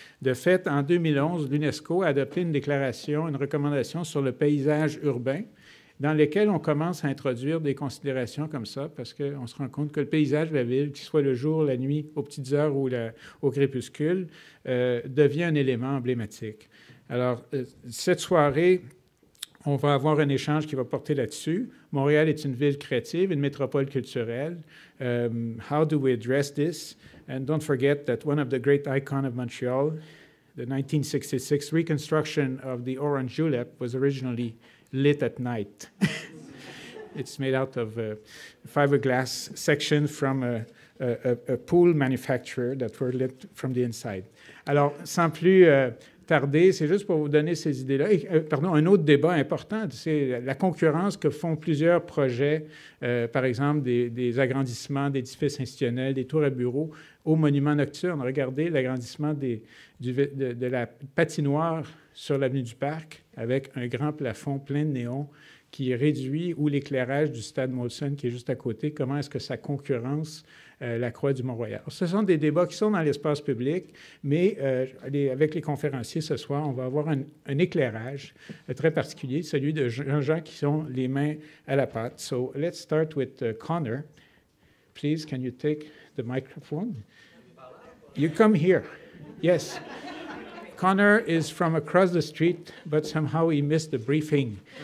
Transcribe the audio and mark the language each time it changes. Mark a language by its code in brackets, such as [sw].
[fr] De fait, en 2011, l'UNESCO a adopté une déclaration, une recommandation sur le paysage urbain dans lesquelles on commence à introduire des considérations comme ça, parce qu'on se rend compte que le paysage de la ville, qu'il soit le jour, la nuit, aux petites heures ou au crépuscule, devient un élément emblématique. Alors, cette soirée, on va avoir un échange qui va porter là-dessus. Montréal est une ville créative, une métropole culturelle. [en] How do we address this? And don't forget that one of the great icons of Montreal, the 1966 reconstruction of the orange julep, was originally lit at night. It's made out of fiberglass sections from a pool manufacturer that were lit from the inside. [fr] Alors, sans plus tarder, c'est juste pour vous donner ces idées-là. Pardon, un autre débat important, c'est la concurrence que font plusieurs projets, par exemple des agrandissements d'édifices institutionnels, des tours à bureaux, aux monuments nocturnes. Regardez l'agrandissement de la patinoire sur l'avenue du Parc avec un grand plafond plein de néons qui réduit, ou l'éclairage du stade Molson qui est juste à côté. Comment est-ce que ça concurrence la Croix du Mont-Royal? Ce sont des débats qui sont dans l'espace public, mais avec les conférenciers ce soir, on va avoir un éclairage très particulier, celui de gens qui ont les mains à la pâte. [en] So let's start with Connor. Please, can you take the microphone? You come here. Yes. Connor is from across the street, but somehow he missed the briefing.